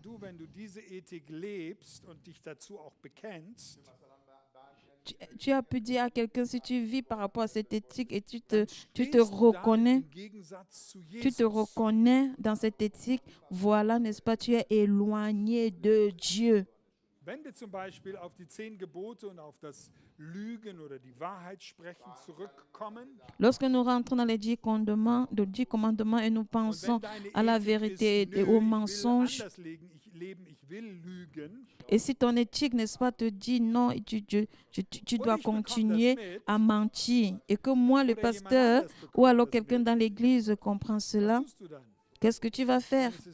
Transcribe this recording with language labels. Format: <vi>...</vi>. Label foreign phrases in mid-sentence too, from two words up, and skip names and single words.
<fr>Tu as pu dire à quelqu'un, si tu vis par rapport à cette éthique et tu te reconnais dans cette éthique, voilà, n'est-ce pas, tu es éloigné de Dieu.</fr> <de>Wenn wir zum Beispiel auf die 10 Gebote und auf das Lügen oder die Wahrheitssprechen zurückkommen.</de> <fr>Lorsque nous rentrons dans les 10 commandements et nous pensons à la vérité et au mensonge, et si ton éthique, n'est-ce pas, te dit non, tu dois continuer à mentir, et que moi, le pasteur, ou alors quelqu'un dans l'église comprend cela, qu'est-ce que tu vas faire?</fr>